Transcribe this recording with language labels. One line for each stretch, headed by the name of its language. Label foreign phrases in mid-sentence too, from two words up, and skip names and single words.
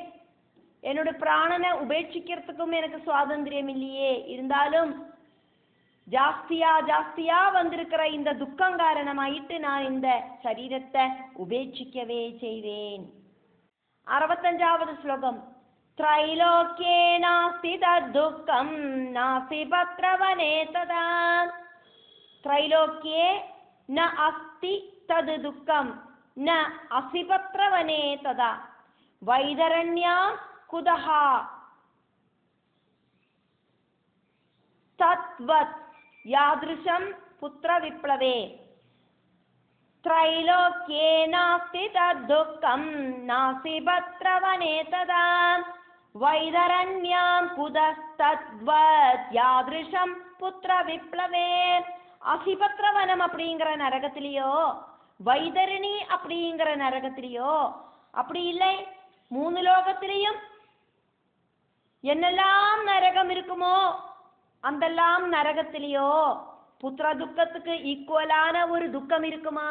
Tamil: என்னோட பிராணனை உபேட்சிக்கிறதுக்கும் எனக்கு சுவாதந்திரம் இல்லையே. இருந்தாலும் ஜாஸ்தியா ஜாஸ்தியா வந்திருக்கிற இந்த துக்கம் காரணமாயிட்டு நான் இந்த சரீரத்தை உபேட்சிக்கவே செய்வேன். 65வது ஸ்லோகம்.
Sanskrit: त्रैलोक्ये नास्ति तद्दुःखं नास्ति पत्रवने तदा. त्रैलोक्ये न अस्ति तद् दुःखं न असि पत्रवने तदा. वैदरण्यां कुतः तद्वत् यादृशं पुत्रविप्लवे. त्रैलोक्ये नास्ति तद्दुःखं नास्ति पत्रवने तदा वैतरण्यां कुतस्तद्वत् यादृशं पुत्र विप्लवे.
Tamil: அசிபத்ரவனம் அப்படிங்கிற நரகத்திலேயோ, வைதரணி அப்படிங்கிற நரகத்திலேயோ, அப்படி இல்லை 3 லோகத்திலேயும் என்னெல்லாம் நரகம் இருக்குமோ அந்தெல்லாம் நரகத்திலேயோ புத்திர துக்கத்துக்கு ஈக்குவலான ஒரு துக்கம் இருக்குமா?